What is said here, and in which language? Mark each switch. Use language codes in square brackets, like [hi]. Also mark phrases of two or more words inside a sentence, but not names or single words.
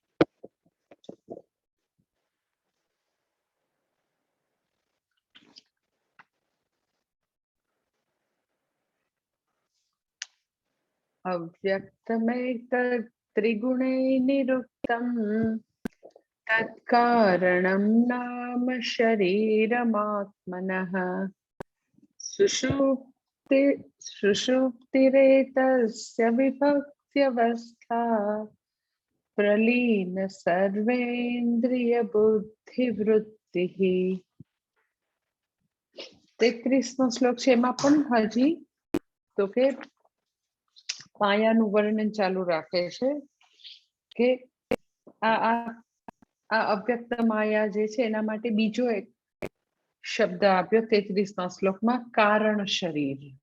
[sa] अव्यक्तमेतत् त्रिगुणे निरुक्तं तत्कारणं नाम शरीरमात्मनः सुषुप्तिरेतस्य विभक्त्यवस्था प्रलीन सर्वेन्द्रिय बुद्धिवृत्तिः। [gu] 33મો શ્લોક છે, એમાં પણ હજી તો કે માયાનું વર્ણન ચાલુ રાખે છે કે આ અવ્યક્ત માયા જે છે એના માટે બીજો એક શબ્દ આપ્યો 33મા શ્લોકમાં, કારણ શરીર.